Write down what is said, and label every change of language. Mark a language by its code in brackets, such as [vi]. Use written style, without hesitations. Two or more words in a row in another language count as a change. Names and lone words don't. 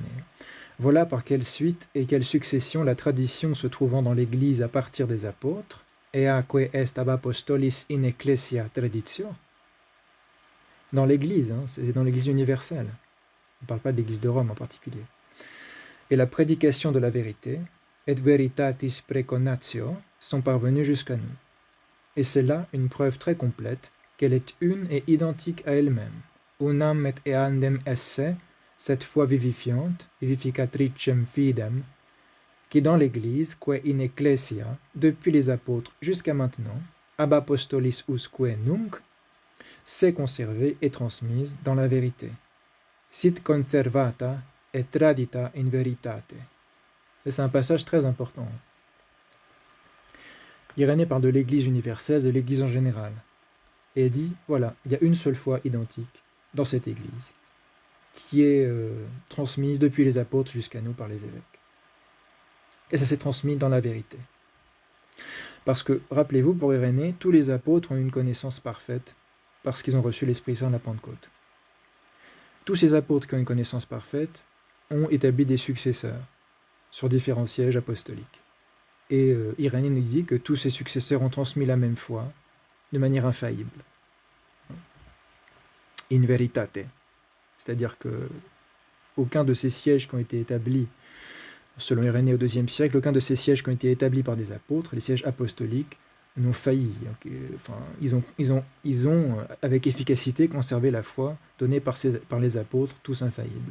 [fr] Voilà par quelle suite et quelle succession la tradition se trouvant dans l'Église à partir des apôtres, [la] eaque est ab apostolis in ecclesia traditio, [fr] dans l'Église, c'est dans l'Église universelle, on ne parle pas de l'Église de Rome en particulier, et la prédication de la vérité, [la] et veritatis preconatio, [fr] sont parvenus jusqu'à nous. Et c'est là une preuve très complète qu'elle est une et identique à elle-même, [la] unam et eandem esse, [fr] cette foi vivifiante, [la] vivificatricem fidem, [fr] qui dans l'Église, [la] que in ecclesia, [fr] depuis les apôtres jusqu'à maintenant, [la] ab apostolis usque nunc, [fr] s'est conservée et transmise dans la vérité. [la] Sit conservata et tradita in veritate. [fr] Et c'est un passage très important. Irénée parle de l'Église universelle, de l'Église en général. Et dit, voilà, il y a une seule foi identique dans cette Église, qui est transmise depuis les apôtres jusqu'à nous par les évêques. Et ça s'est transmis dans la vérité. Parce que, rappelez-vous, pour Irénée, tous les apôtres ont une connaissance parfaite parce qu'ils ont reçu l'Esprit Saint à la Pentecôte. Tous ces apôtres qui ont une connaissance parfaite ont établi des successeurs sur différents sièges apostoliques. Et Irénée nous dit que tous ces successeurs ont transmis la même foi de manière infaillible. [la] In veritate. [fr] C'est-à-dire que aucun de ces sièges qui ont été établis, selon Irénée au IIe siècle, aucun de ces sièges qui ont été établis par des apôtres, les sièges apostoliques, n'ont failli. Enfin, ils ont avec efficacité conservé la foi donnée par les apôtres, tous infaillibles.